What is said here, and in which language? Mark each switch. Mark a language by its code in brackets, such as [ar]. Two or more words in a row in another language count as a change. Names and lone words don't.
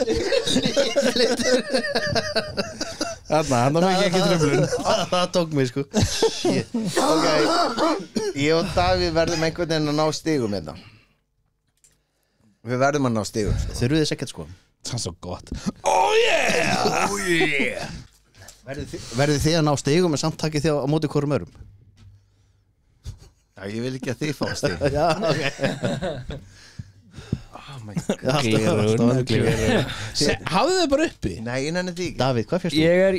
[is] Þarna fekk ég ekki tröflun. Það tók mig, sko. Shit. Ok, ég og Davíð verðum einhvern veginn að ná stigum hérna. Við verðum að ná stigum, sko. Þurfið þess ekkert, sko. Það er svo gott. [en] Oh yeah. Oh yeah. [is] Verðið þið að ná stigum en samt takið þið á móti hvorum örum? Já, ég vil ekki að þið fá stig. Já, ok. Hafðu þau bara uppi? Nei, ég nenni því ekki.